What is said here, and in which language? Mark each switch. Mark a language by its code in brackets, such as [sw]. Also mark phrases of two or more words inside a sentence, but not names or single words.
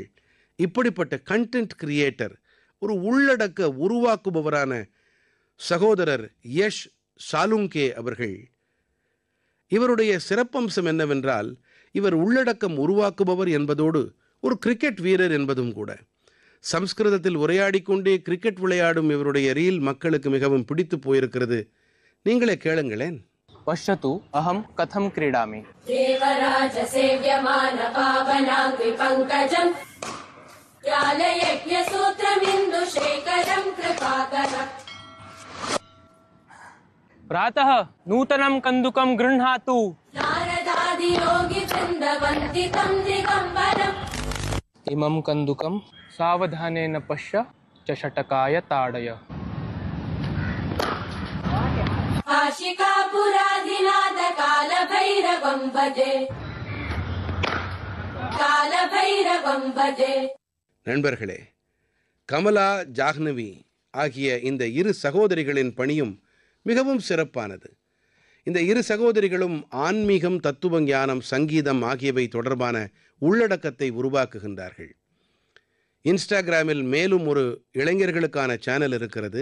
[ta] இப்படிப்பட்ட [en] content creator, [ta] ஒரு உள்ளடக்க உருவாக்குபவரான சகோதரர் யஷ் சாலுங்கே அவர்கள், இவருடைய சிறப்பம்சம் என்னவென்றால், இவர் உள்ளடக்கம் உருவாக்குபவர் என்பதோடு ஒரு கிரிக்கெட் வீரர் என்பதும் கூட. சம்ஸ்கிருதத்தில் உரையாடிக்கொண்டே கிரிக்கெட் விளையாடும் இவருடைய ரீல் மக்களுக்கு மிகவும் பிடித்து போயிருக்கிறது. நீங்களே கேளுங்களேன். [sa] पश्यतु अहं कथं क्रीडामि। देवराज सेव्यमान पावनाङ्घ्रि पङ्कजम् ज्ञानयज्ञसूत्रमिन्दुशेखरं कृपाकरम्। प्रातः नूतनं कन्दुकं गृह्णातु। नारदादियोगिवृन्दवन्दितं दिगम्बरम्। इमं कन्दुकं सावधानेन पश्य च षटकाय ताडय। काशिकापुराधिनाथ कालभैरवं भजे, कालभैरवं भजे। [ta] நண்பர்களே, கமலா, ஜாஹ்னவி ஆகிய இந்த இரு சகோதரிகளின் பணியும் மிகவும் சிறப்பானது. இந்த இரு சகோதரிகளும் ஆன்மீகம், தத்துவ ஞானம், சங்கீதம் ஆகியவை தொடர்பான உள்ளடக்கத்தை உருவாக்குகின்றார்கள். இன்ஸ்டாகிராமில் மேலும் ஒரு இளைஞர்களுக்கான சேனல் இருக்கிறது.